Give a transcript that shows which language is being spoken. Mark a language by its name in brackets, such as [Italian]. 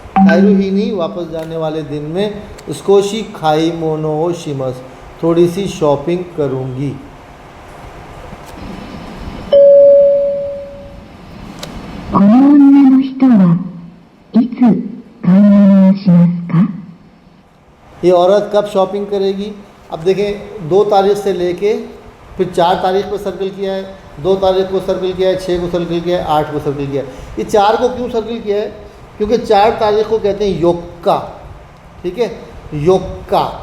[Hindi] खायरू ही नहीं वापस जाने वाले दिन में [Japanese] स्कोशी खाई मोनोशिमस, [Hindi] थोड़ी सी शॉपिंग करूँगी। [Japanese] この女の人はいつ買い物をしますか? [Hindi] ये औरत कब शॉपिंग करेगी? अब देखें 2 तारीख से लेके फिर 4 तारीख पर सर्कल किया है, 2 तारीख को सर्कल किया है, 6 को सर्कल किया है, 8 को सर्कल किया है। ये 4 को क्यों सर्कल किया है? क्योंकि 4 तारीख को कहते हैं योक्का, ठीक है, योक्का।